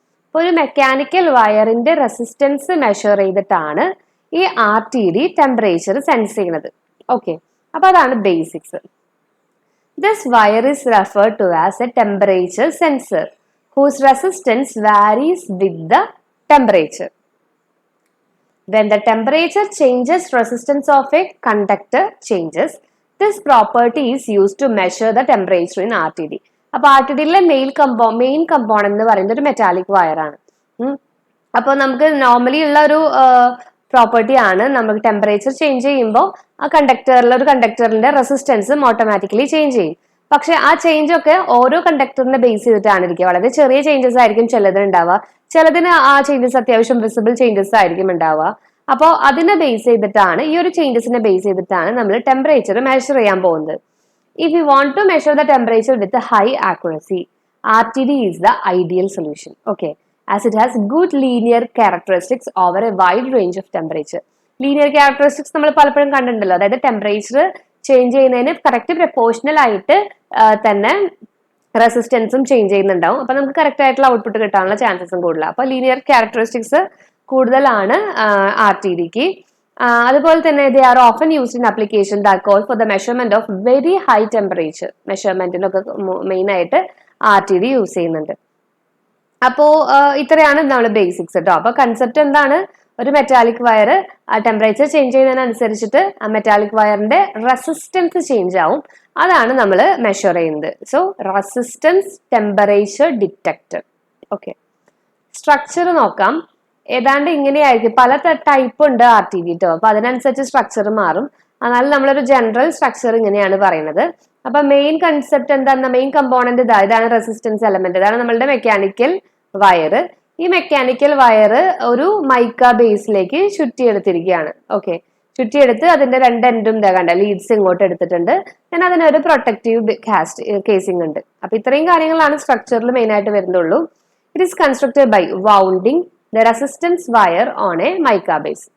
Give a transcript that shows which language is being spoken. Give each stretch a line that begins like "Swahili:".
Malayalam: ഇപ്പോൾ ഒരു മെക്കാനിക്കൽ വയറിന്റെ റെസിസ്റ്റൻസ് മെഷർ ചെയ്തിട്ടാണ് ഈ RTD ടെമ്പറേച്ചർ സെൻസ് ചെയ്യുന്നത്. ഓക്കെ, അപ്പോൾ അതാണ് basics.
English: This wire is referred to as a temperature sensor whose resistance varies with the temperature. When the temperature changes, resistance of a conductor changes. This property is used to measure the temperature in RTD.
Malayalam: അപ്പോൾ RTDയിലെ main component എന്ന് പറയുന്നത് ഒരു metallic wire ആണ്. അപ്പോൾ നമുക്ക് normally ഉള്ള ഒരു property ആണ്, നമുക്ക് ടെമ്പറേച്ചർ ചേഞ്ച് ചെയ്യുമ്പോൾ ആ കണ്ടക്ടറിന്റെ റെസിസ്റ്റൻസും ഓട്ടോമാറ്റിക്കലി ചേഞ്ച് ചെയ്യും. പക്ഷെ ആ ചേഞ്ച് ഒക്കെ ഓരോ കണ്ടക്ടറിനെ ബേസ് ചെയ്തിട്ടാണ് ഇരിക്കുക. വളരെ ചെറിയ ചേഞ്ചസ് ആയിരിക്കും ചിലതിന് ഉണ്ടാവുക, ചിലതിന് ആ ചേഞ്ചസ് അത്യാവശ്യം വിസിബിൾ ചേഞ്ചസ് ആയിരിക്കും ഉണ്ടാവുക. അപ്പോൾ അതിനെ ബേസ് ചെയ്തിട്ടാണ്, ഈ ഒരു ചേഞ്ചസിനെ ബേസ് ചെയ്തിട്ടാണ് നമ്മൾ ടെമ്പറേച്ചർ മെഷർ ചെയ്യാൻ പോകുന്നത്.
English: If you want to measure the temperature with a high accuracy, RTD is the ideal solution. Okay, as it has good linear characteristics over a wide range of temperature.
Malayalam: Linear characteristics നമ്മൾ പലപ്പോഴും കണ്ടിട്ടുണ്ടല്ലോ, അതായത് temperature change ചെയ്യുന്നതിന് correct proportional ആയിട്ട് തന്നെ റെസിസ്റ്റൻസും change ചെയ്യുന്നുണ്ടാവും. അപ്പൊ നമുക്ക് കറക്റ്റ് ആയിട്ടുള്ള ഔട്ട്പുട്ട് കിട്ടാനുള്ള ചാൻസസും കൂടുതലാണ്. അപ്പൊ ലീനിയർ ക്യാരക്ടറിസ്റ്റിക്സ് കൂടുതലാണ് RTDക്ക്. അതുപോലെ തന്നെ
English: they are often used in application that call for the measurement of very high temperature.
Malayalam: മെഷർമെന്റിനൊക്കെ main ആയിട്ട് RTD യൂസ് ചെയ്യുന്നുണ്ട്. അപ്പോ ഇത്രയാണ് നമ്മൾ ബേസിക്സ് കേട്ടോ. അപ്പൊ കൺസെപ്റ്റ് എന്താണ്? ഒരു മെറ്റാലിക് വയർ ആ ടെമ്പറേച്ചർ ചേഞ്ച് ചെയ്യുന്നതിനനുസരിച്ചിട്ട് ആ മെറ്റാലിക് വയറിന്റെ റെസിസ്റ്റൻസ് ചേഞ്ച് ആവും. അതാണ് നമ്മൾ മെഷർ ചെയ്യുന്നത്. So resistance temperature detector. Okay, structure നോക്കാം. ഏതാണ്ട് ഇങ്ങനെയായിരിക്കും. പല ടൈപ്പ് ഉണ്ട് RTD കേട്ടോ. അപ്പൊ അതിനനുസരിച്ച് സ്ട്രക്ചർ മാറും. എന്നാൽ നമ്മളൊരു ജനറൽ സ്ട്രക്ചർ ഇങ്ങനെയാണ് പറയുന്നത്. അപ്പൊ മെയിൻ കൺസെപ്റ്റ് എന്താണ്? മെയിൻ കമ്പോണന്റ് ഇതാണ് റെസിസ്റ്റൻസ് എലമെന്റ്. ഇതാണ് നമ്മളുടെ മെക്കാനിക്കൽ വയർ. ഈ മെക്കാനിക്കൽ വയർ ഒരു മൈക്ക ബേസിലേക്ക് ചുറ്റിയെടുത്തിരിക്കുകയാണ്. ഓക്കെ, ചുറ്റിയെടുത്ത് അതിന്റെ രണ്ട് എൻഡും കണ്ട ലീഡ്സ് ഇങ്ങോട്ട് എടുത്തിട്ടുണ്ട്. ഞാൻ അതിനൊരു പ്രൊട്ടക്റ്റീവ് കേസിംഗ് ഉണ്ട്. അപ്പൊ ഇത്രയും കാര്യങ്ങളാണ് സ്ട്രക്ചറിൽ മെയിൻ ആയിട്ട് വരുന്നുള്ളൂ.
English: It is constructed by wounding the resistance wire on a mica base.